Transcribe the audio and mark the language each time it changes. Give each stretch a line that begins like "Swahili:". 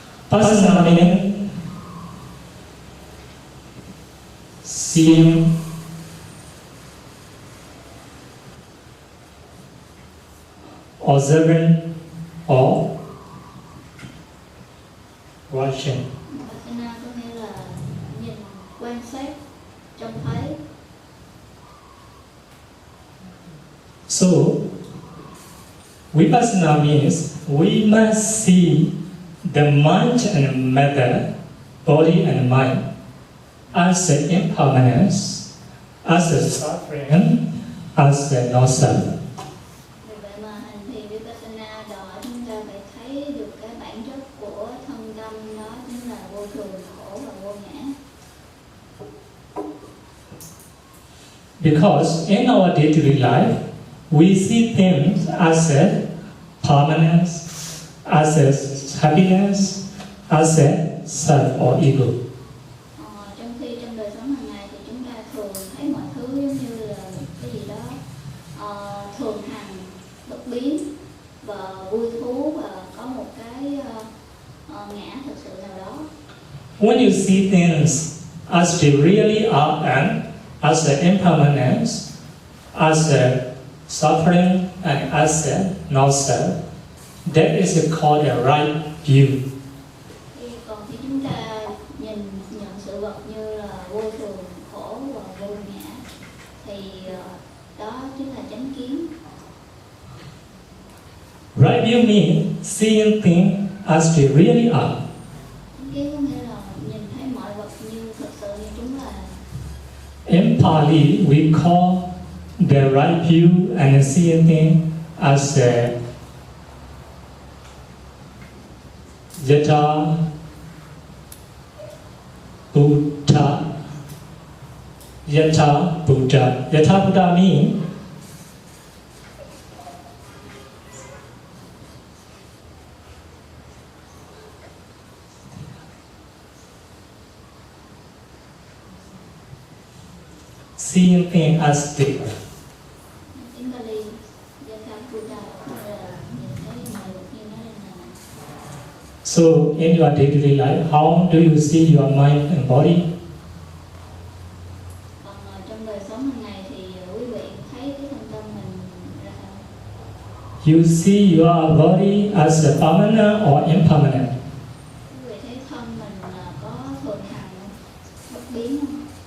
English: Personal meaning, seeing, observing, or watching.
Vietnamese: Vipassana có nghĩa là nhìn, quan sát, trông thấy.
English: So, Vipassana means we must see the mind and matter, body and mind, as the impermanence, as the suffering, as the no self.
Vietnamese: Vì vậy mà hành thiền Vipassana đòi hỏi chúng ta phải thấy được cái bản chất của thân tâm, đó chính là vô thường, khổ và vô ngã.
English: Because in our day-to-day life, we see things as a permanence, as a happiness, as a self or ego.
Vietnamese: Trong khi trong đời sống hàng ngày thì chúng ta thường thấy mọi thứ giống như là cái gì đó thường hằng, bất biến và vui thú và có một cái ngã thực sự nào đó.
English: When you see things as they really are and as the impermanence, as the suffering, and as the no self, that is called a right view.
Vietnamese: Còn khi chúng ta nhận sự vật như là vô thường, khổ và vô ngã thì đó chính là chánh kiến.
English: Right view means seeing things as they really are.
Vietnamese: Chánh kiến có nghĩa là nhìn thấy mọi vật như thực sự như chúng là.
English: In Pali, we call the right view and seeing things as the Yatha Buddha. Yatha Buddha. Yatha Buddha means seeing things as they are.
Vietnamese: Tiếng Bali, Yatha Buddha là nhìn thấy mọi vật như nó là.
English: So, in your day-to-day life, how do you see your mind and body?
Vietnamese: Còn trong đời sống hàng ngày thì quý vị thấy cái thân tâm mình ra sao?
English: You see your body as a permanent or impermanent.
Vietnamese: Quý vị thấy thân mình có thường hằng, bất biến không?